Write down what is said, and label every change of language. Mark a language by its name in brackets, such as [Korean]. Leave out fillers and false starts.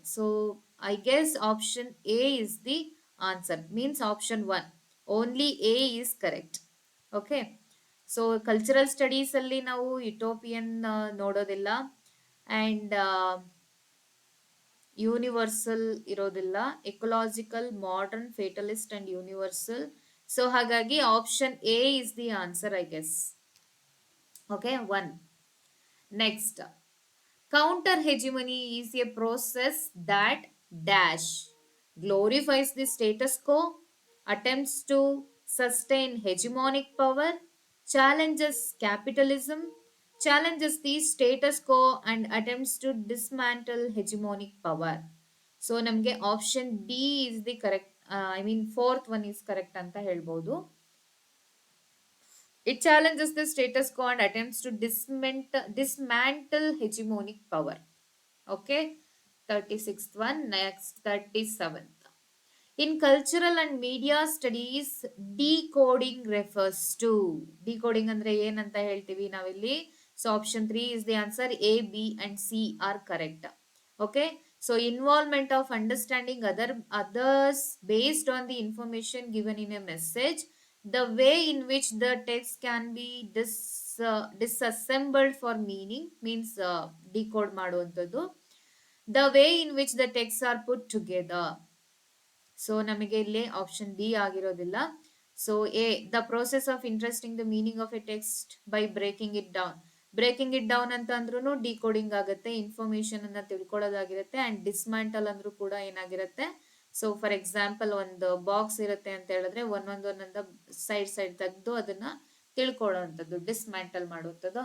[English] So I guess option A is the answer, means option 1 only A is correct. Okay, so cultural studies [Kannada] ಅಲ್ಲಿ ನಾವು [English] utopian [Kannada] ನೋಡೋದಿಲ್ಲ, [English] and universal [Kannada] ಇರೋದಿಲ್ಲ, [English] Ecological, modern, fatalist and universal. So [Kannada] ಹಾಗಾಗಿ [English] Option A is the answer, I guess. Okay, 1. Next, counter hegemony is a process that dash glorifies the status quo, attempts to sustain hegemonic power, challenges capitalism, challenges the status quo and attempts to dismantle hegemonic power. So [Kannada] ನಮಗೆ [English] option D is the correct, I mean fourth one is correct [Kannada] ಅಂತ ಹೇಳ್ಬೋದು. [English] It challenges the status quo and attempts to dismantle hegemonic power. Okay, 36th one. Next, 37th. In cultural and media studies, decoding refers to. Decoding [Kannada] andre yen anta heltivi navilli. [English] So option 3 is the answer. A, B and C are correct. Okay, so involvement of understanding others based on the information given in a message, the way in which the text can be disassembled for meaning, means decode [Kannada] ಮಾಡುವಂಥದ್ದು, [English] the way in which the texts are put together. [Kannada] So ನಮಗೆ ಇಲ್ಲಿ option D ಆಗಿರೋದಿಲ್ಲ. [English] So A, the process of interesting the meaning of a text by breaking it down. Breaking it down [Kannada] ಅಂತ ಅಂದ್ರೂ decoding ಆಗುತ್ತೆ, information ಅನ್ನ ತಿಳ್ಕೊಳ್ಳೋದಾಗಿರುತ್ತೆ. And dismantle ಅಂದ್ರೂ ಕೂಡ ಏನಾಗಿರುತ್ತೆ, [English] so for example [Kannada] ಒಂದು ಬಾಕ್ಸ್ ಇರುತ್ತೆ ಅಂತ ಹೇಳಿದ್ರೆ ಒಂದೊಂದ ಸೈಡ್ ತೆಗೆದು ಅದನ್ನ ತಿಳ್ಕೊಳ್ಳುವಂಥದ್ದು, ಡಿಸ್ಮ್ಯಾಂಟಲ್ ಮಾಡುವಂಥದ್ದು.